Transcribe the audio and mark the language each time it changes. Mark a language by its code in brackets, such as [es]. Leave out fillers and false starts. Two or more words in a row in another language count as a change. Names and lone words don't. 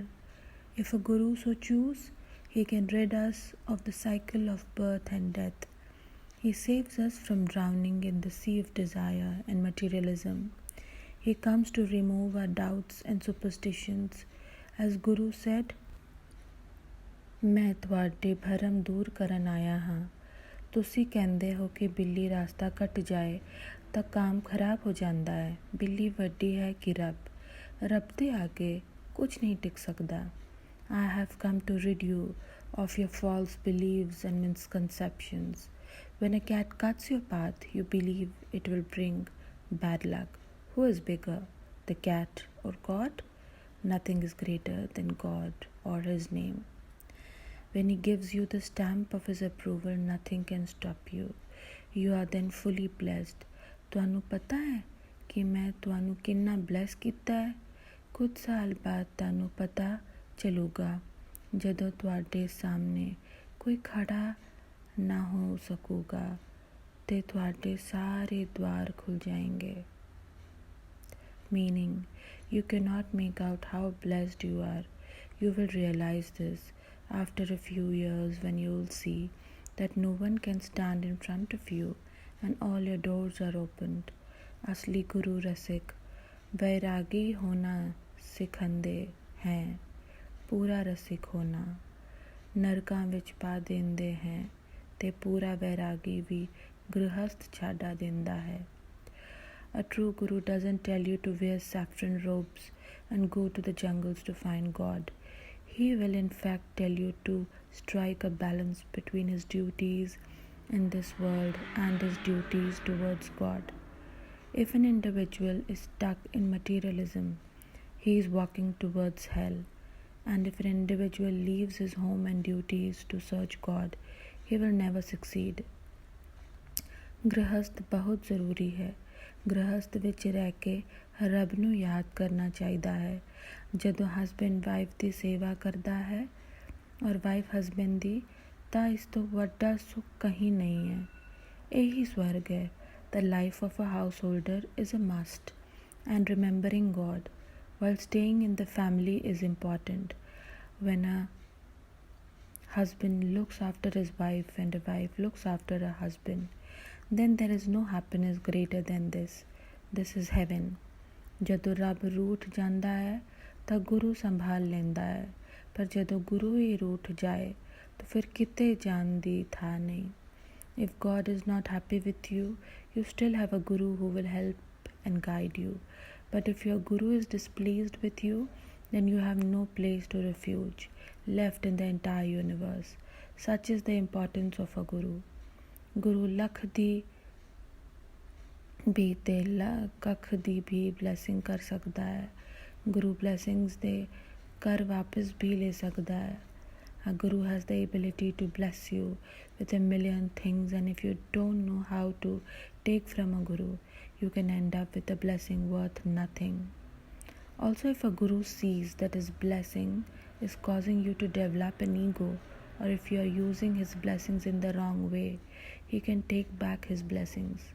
[en] If a Guru so choose, he can rid us of the cycle of birth and death. He saves us from drowning in the sea of desire and materialism. He comes to remove our doubts and superstitions. As Guru said, [pa] मैं ਤੁਹਾਡੇ ਭਰਮ ਦੂਰ ਕਰਨ ਆਇਆ ਹਾਂ. ਤੁਸੀਂ ਕਹਿੰਦੇ ਹੋ ਕਿ ਬਿੱਲੀ ਰਾਸਤਾ ਕੱਟ ਜਾਏ ਤਾਂ ਕੰਮ ਖਰਾਬ ਹੋ ਜਾਂਦਾ ਹੈ. ਬਿੱਲੀ ਵੱਡੀ ਹੈ ਕਿ ਰੱਬ ਦੇ ਅੱਗੇ ਕੁਝ ਨਹੀਂ ਟਿਕ ਸਕਦਾ. [en] I have come to rid you of your false beliefs and misconceptions. When a cat cuts your path, you believe it will bring bad luck. Who is bigger, the cat or God? Nothing is greater than God or His name. When He gives you the stamp of His approval, nothing can stop you. You are then fully blessed. [pa] ਤੁਹਾਨੂੰ ਪਤਾ ਹੈ ਕਿ ਮੈਂ ਤੁਹਾਨੂੰ ਕਿੰਨਾ ਬਲੈਸ ਕੀਤਾ ਹੈ? ਕੁਝ ਸਾਲ ਬਾਅਦ ਤੁਹਾਨੂੰ ਪਤਾ ਚੱਲੂਗਾ ਜਦੋਂ ਤੁਹਾਡੇ ਸਾਹਮਣੇ ਕੋਈ ਖੜਾ ਨਾ ਹੋ ਸਕੂਗਾ ਤੇ ਤੁਹਾਡੇ ਸਾਰੇ ਦੁਆਰ ਖੁੱਲ ਜਾਣਗੇ. [en] Meaning, you cannot make out how blessed you are. You will realize this after a few years when you will see that no one can stand in front of you and all your doors are opened. [pa] ਅਸਲੀ ਗੁਰੂ ਰਸਿਕ ਵੈਰਾਗੀ ਹੋਣਾ ਸਿਖਾਂਦੇ ਹਨ, ਪੂਰਾ ਰਸਿਕ ਹੋਣਾ ਨਰਕਾਂ ਵਿੱਚ ਪਾ ਦਿੰਦੇ ਹਨ ਤੇ ਪੂਰਾ ਵੈਰਾਗੀ ਵੀ ਗ੍ਰਹਿਸਥ ਛੁਡਾ ਦਿੰਦਾ ਹੈ. [en] A true guru doesn't tell you to wear saffron robes and go to the jungles to find God. He will in fact tell you to strike a balance between his duties in this world and his duties towards God. If an individual is stuck in materialism, he is walking towards hell. And if an individual leaves his home and duties to search God, he will never succeed. [pa] ਗ੍ਰਹਸਥ ਬਹੁਤ ਜ਼ਰੂਰੀ ਹੈ. ਗ੍ਰਹਸਥ ਵਿੱਚ ਰਹਿ ਕੇ ਰੱਬ ਨੂੰ ਯਾਦ ਕਰਨਾ ਚਾਹੀਦਾ ਹੈ. ਜਦੋਂ [en] husband wife [pa] ਦੀ ਸੇਵਾ ਕਰਦਾ ਹੈ ਔਰ [en] wife husband [pa] ਦੀ, ਤਾਂ ਇਸ ਤੋਂ ਵੱਡਾ ਸੁੱਖ ਕहीं ਨਹੀਂ ਹੈ. ਇਹੀ ਸਵਰਗ ਹੈ. [en] The life of a householder is a must, and remembering God while staying in the family is important. When a husband looks after his wife and a wife looks after a husband, then there is no happiness greater than this. This is heaven. [pa] ਜਦੋਂ ਰੱਬ ਰੂਠ ਜਾਂਦਾ ਹੈ ਤਾਂ ਗੁਰੂ ਸੰਭਾਲ ਲੈਂਦਾ ਹੈ, ਪਰ ਜਦੋਂ ਗੁਰੂ ਹੀ ਰੂਠ ਜਾਏ ਤਾਂ ਫਿਰ ਕਿਤੇ ਜਾਣ ਦੀ ਥਾਂ ਨਹੀਂ. [en] If God is not happy with you, you still have a guru who will help and guide you. But if your guru is displeased with you, then you have no place to refuge left in the entire universe. Such is the importance of a guru. [pa] ਗੁਰੂ ਲੱਖ ਦੀ ਵੀ ਤੇ ਕੱਖ ਦੀ ਵੀ ਬਲੈਸਿੰਗ ਕਰ ਸਕਦਾ ਹੈ. ਗੁਰੂ ਬਲੈਸਿੰਗਸ ਦੇ ਘਰ ਵਾਪਸ ਵੀ ਲੈ ਸਕਦਾ ਹੈ. [en] A guru has the ability to bless you with a million things, and if you don't know how to take from a guru, you can end up with a blessing worth nothing. Also, if a guru sees that his blessing is causing you to develop an ego, or if you are using his blessings in the wrong way, he can take back his blessings.